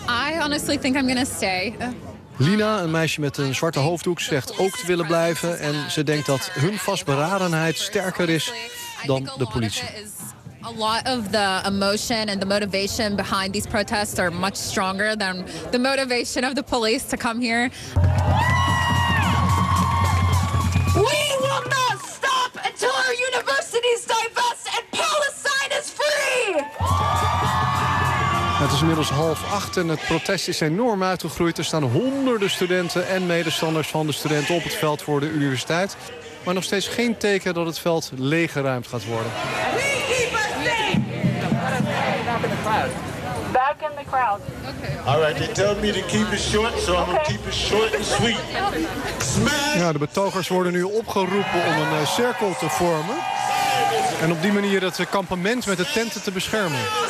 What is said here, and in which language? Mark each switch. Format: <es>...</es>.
<en>I honestly think I'm gonna stay.</en> <nl>Lina, een meisje met een zwarte hoofddoek, zegt ook te willen blijven en ze denkt dat hun vastberadenheid sterker is dan de politie.</nl> <en>A lot of the emotion and the motivation behind these protests are much stronger than the motivation of the police to come here. We will not stop until our universities divest and Palestine is free!</en> <nl>Het is inmiddels 19:30 en het protest is enorm uitgegroeid. Er staan honderden studenten en medestanders van de studenten op het veld voor de universiteit. Maar nog steeds geen teken dat het veld leeggeruimd gaat worden.</nl> <en>We keep us safe! Back in the crowd. All right, they tell me to keep it short, so I'm gonna keep it short and sweet.</en> <nl>Smash! Ja, de betogers worden nu opgeroepen om een cirkel te vormen. En op die manier het kampement met de tenten te beschermen.</nl>